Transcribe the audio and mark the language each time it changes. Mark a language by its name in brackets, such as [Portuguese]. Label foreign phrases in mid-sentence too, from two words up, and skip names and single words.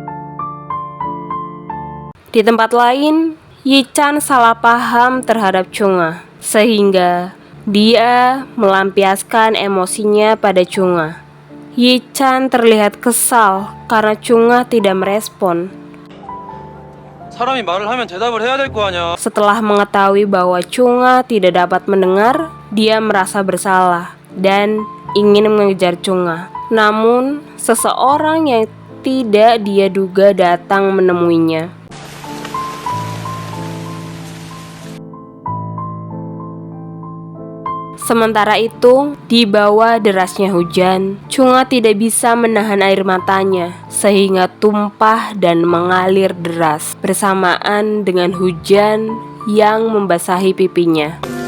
[Indonesian] Di tempat lain, Yi-chan salah paham terhadap Chunga, sehingga dia melampiaskan emosinya pada Chunga. Yi-chan terlihat kesal karena Chungha tidak merespon. [Korean] 사람이 말을 하면 대답을 해야 될 거 아니야. [Indonesian] Setelah mengetahui bahwa Chungha tidak dapat mendengar, dia merasa bersalah dan ingin mengejar Chungha. Namun, seseorang yang tidak dia duga datang menemuinya. Sementara itu, di bawah derasnya hujan, Chungha tidak bisa menahan air matanya, sehingga tumpah dan mengalir deras bersamaan dengan hujan yang membasahi pipinya.